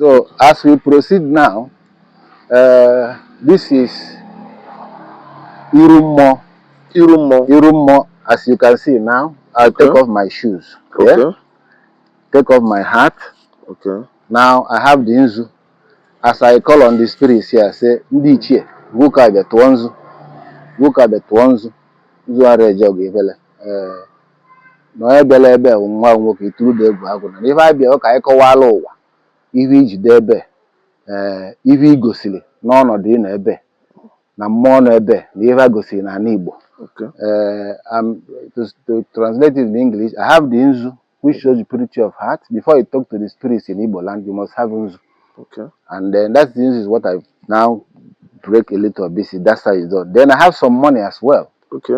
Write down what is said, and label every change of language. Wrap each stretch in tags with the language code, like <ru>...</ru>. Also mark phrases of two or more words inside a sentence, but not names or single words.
<en>So as we proceed now, this is Irummo. Irummo, as you can see now. I'll take off my shoes. Okay. Yeah? Take off my hat. Okay. Now I have the Unzu. As I call on the spirits here, I say, Ndichie, Vuka be Tuanzu, Vuka be Tuanzu, Zuare Jogivele.</en> <ig>No ebelebe nwa nwoke turu de egwu agụ na ife abịa ọ ka anyị kọwala ụwa ife ijide ebe ife igosili n'ọnọdụ ị nọ ebe na mmụọ nọ ebe na ife gosili na ala Igbo.</ig> <en>To translate it in English, I have the Nzu, which shows the purity of heart. Before you talk to the spirits in Igbo land, you must have Nzu. Okay. And then that is what I now break a little bit. That's how it's done. Then I have some money as well. Okay.</en>